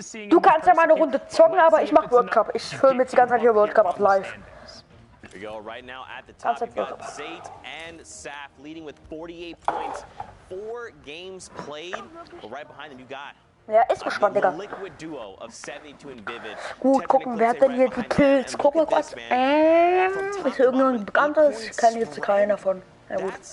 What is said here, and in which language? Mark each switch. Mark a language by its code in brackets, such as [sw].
[de] Du kannst ja mal eine Runde zocken, aber ich mache World Cup. Ich filme jetzt die ganze Zeit hier World Cup ab live. [en] We go right now at the top. We've got Zayt and Saf leading with 48 points. 4 games played. But right behind them, you got [de] Ja, ist gespannt, Digga. [en] liquid duo of 72 and Vivid. [de] Gut, gucken, wer hat denn hier die Kills? Gucken wir kurz. Ist hier irgendjemand Bekanntes? Ich kenne jetzt keinen davon. Ja gut.